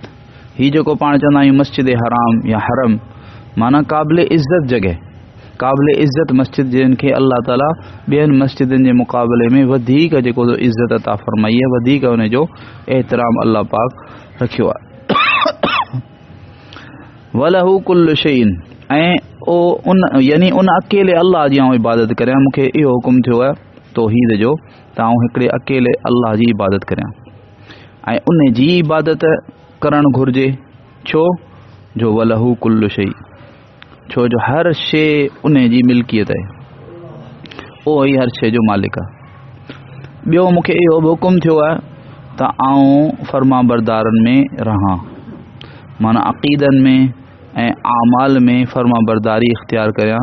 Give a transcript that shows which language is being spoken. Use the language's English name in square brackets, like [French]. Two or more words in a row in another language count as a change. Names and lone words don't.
[Sindhi] हीउ जेको पाण चवंदा आहियूं मस्जिद हराम या हरम, माना क़ाबिल इज़त जॻह, क़ाबिल इज़त मस्जिद जिन खे अल्लाह ताला ॿियनि मस्जिदनि जे मुक़ाबले में वधीक जेको इज़त अता फ़रमाई आहे, वधीक उन जो एहतराम अल्लाह पाक रखियो आहे। [Arabic] وله كل شيء, [Sindhi] ऐं उन यानी उन अकेले अल्लाह जी आऊं इबादत करियां। मूंखे इहो हुकुम थियो आहे तौहीद जो त आऊं हिकिड़े अकेले अल्लाह जी इबादत करियां ऐं उन जी इबादत करणु घुरिजे। छो जो [Arabic] وله كل شيء, [Sindhi] छो जो हर शइ उन जी मिल्कियत आहे, उहो ई हर शइ जो मालिक आहे। ॿियो मूंखे इहो बि हुकुम थियो आहे त आऊं फर्मा बरदारनि में रहां, माना अक़ीदनि में ऐं आमाल में फर्मा बरदारी इख्तियार करियां।